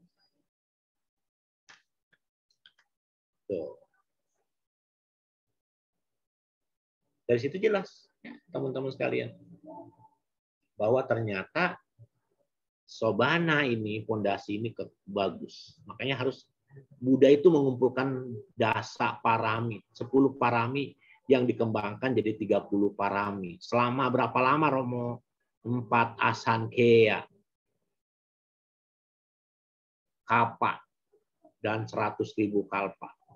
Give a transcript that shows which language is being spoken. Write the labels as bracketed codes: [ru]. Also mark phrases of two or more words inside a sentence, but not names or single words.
[id] Tuh. Dari situ jelas, teman-teman sekalian, bahwa ternyata Sobana ini, fondasi ini bagus. Makanya harus Buddha itu mengumpulkan [pi] dasa parami, [id] 10 parami yang dikembangkan jadi 30 parami. Selama berapa lama Romo? 4 asankheya, kapa, dan 100.000 kalpa.